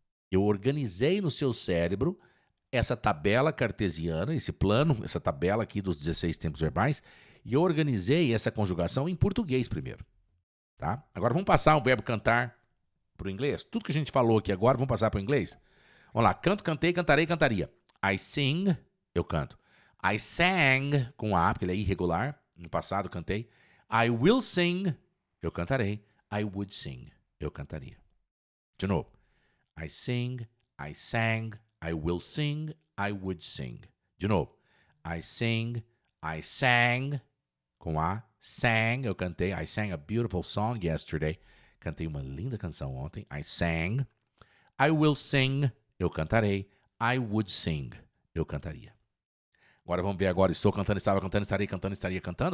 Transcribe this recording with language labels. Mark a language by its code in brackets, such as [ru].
[pt] Eu organizei no seu cérebro essa tabela cartesiana, esse plano, essa tabela aqui dos 16 tempos verbais, e eu organizei essa conjugação em português primeiro. Tá? Agora vamos passar o verbo cantar para o inglês. Tudo que a gente falou aqui agora, vamos passar para o inglês? Vamos lá. Canto, cantei, cantarei, cantaria. [en] I sing, [pt] eu canto. [en] I sang, [pt] com A, porque ele é irregular. No passado, cantei. [en] I will sing, [pt] eu cantarei. [en] I would sing, [pt] eu cantaria. De novo. [en] I sing, I sang, I will sing, I would sing. [pt] De novo. [en] I sing, I sang, [pt] com A. [en] Sang, [pt] eu cantei. [en] I sang a beautiful song yesterday. [pt] Cantei uma linda canção ontem. [en] I sang. I will sing, [pt] eu cantarei. [en] I would sing, [pt] eu cantaria. Agora vamos ver agora. Estou cantando, estava cantando, estarei cantando, estaria cantando.